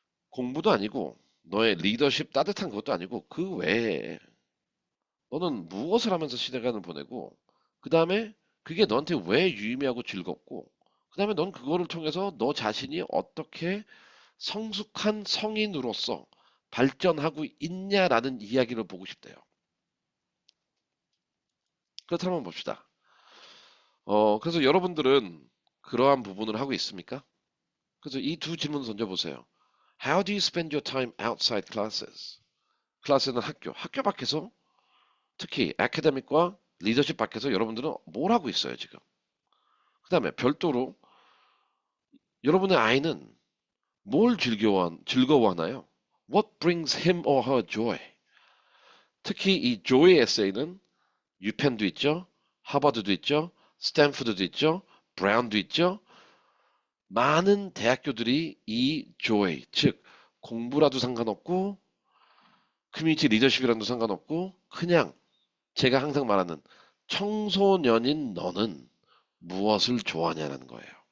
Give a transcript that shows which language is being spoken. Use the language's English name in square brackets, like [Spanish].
[Korean] 공부도 아니고 너의 리더십 따뜻한 것도 아니고 그 외에 너는 무엇을 하면서 시간을 보내고 그 다음에 그게 너한테 왜 유의미하고 즐겁고 그 다음에 넌 그거를 통해서 너 자신이 어떻게 성숙한 성인으로서 발전하고 있냐라는 이야기를 보고 싶대요. 그렇다면 봅시다. 그래서 여러분들은 그러한 부분을 하고 있습니까? 그래서 이 두 질문 던져보세요. [English] How do you spend your time outside classes? [Korean] 클래스는 학교 밖에서 특히 아카데믹과 리더십 밖에서 여러분들은 뭘 하고 있어요, 지금? 그 다음에 별도로 여러분의 아이는 뭘 즐거워하나요? [English] What brings him or her joy? [Korean] 특히 이 joy 에세이는 유펜도 있죠, 하버드도 있죠, 스탠포드도 있죠, 브라운도 있죠. 많은 대학교들이 이 joy, 즉 공부라도 상관없고 커뮤니티 리더십이라도 상관없고 그냥 제가 항상 말하는 청소년인 너는 무엇을 좋아하냐는 거예요.